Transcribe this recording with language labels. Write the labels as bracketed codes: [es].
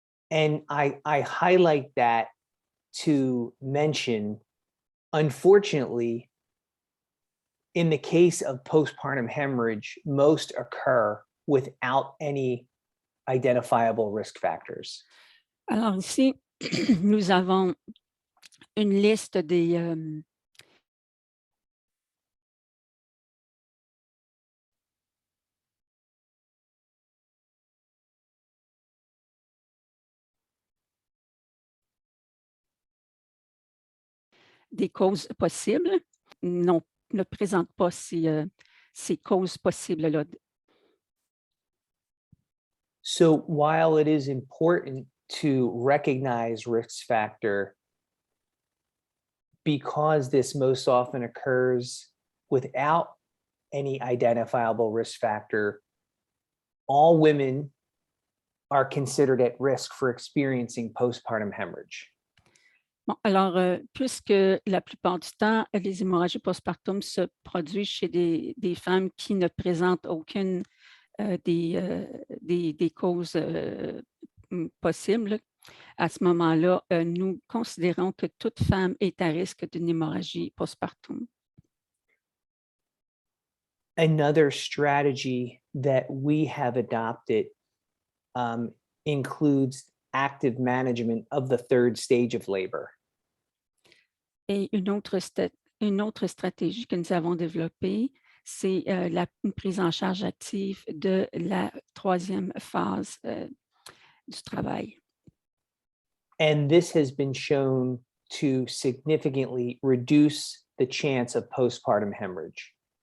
[en] And I highlight that to mention, unfortunately, in the case of postpartum hemorrhage, most occur without any identifiable risk factors. [fr] Alors ici, nous avons une liste des causes possibles. Ne présente pas ces causes possibles-là. [en] So while it is important to recognize risk factor, because this most often occurs without any identifiable risk factor, all women are considered at risk for experiencing postpartum hemorrhage. [fr] Bon, alors, puisque la plupart du temps, les hémorragies postpartum se produisent chez des femmes qui ne présentent aucune des causes possibles, à ce moment-là, nous considérons que toute femme est à risque d'une hémorragie postpartum. [en] Another strategy that we have adopted includes active management of the third stage of labor. [fr] Et une autre stratégie que nous avons développée, c'est une prise en charge active de la troisième phase du travail. [en] And this has been shown to significantly reduce the chance of postpartum hemorrhage.